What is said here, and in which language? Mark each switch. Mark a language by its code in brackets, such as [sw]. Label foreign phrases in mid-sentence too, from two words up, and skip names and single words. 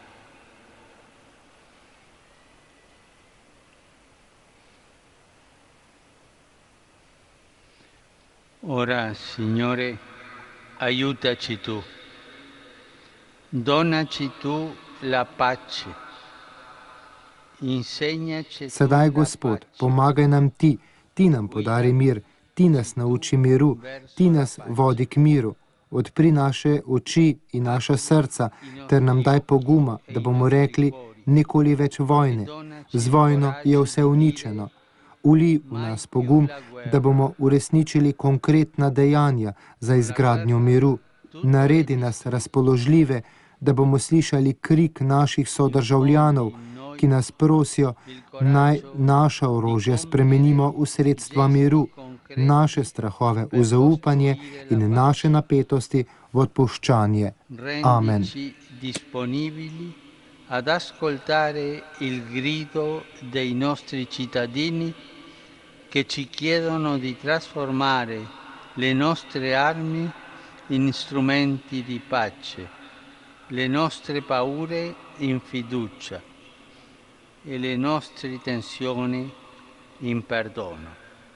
[it] Ora, Signore, aiutaci tu, donaci tu la pace, insegnaci tu [sl] Sedaj, [it] la [sl] Gospod, [it] pace. [sl] pomagaj nam ti, ti nam podari mir, ti nas nauči miru, ti nas vodi k miru. Odpri naše oči in naša srca, ter nam daj poguma, da bomo rekli, nikoli več vojne. Z vojno je vse uničeno. Uli v nas pogum, da bomo uresničili konkretna dejanja za izgradnjo miru. Naredi nas razpoložljive, da bomo slišali krik naših sodržavljanov, ki nas prosijo, naj naša orožja spremenimo v sredstva miru, naše strahove v zaupanje in naše napetosti v odpuščanje. Amen. [it] Ad ascoltare il grido dei nostri cittadini che ci chiedono di trasformare le nostre armi in strumenti di pace, le nostre paure in fiducia e le nostre tensioni in perdono.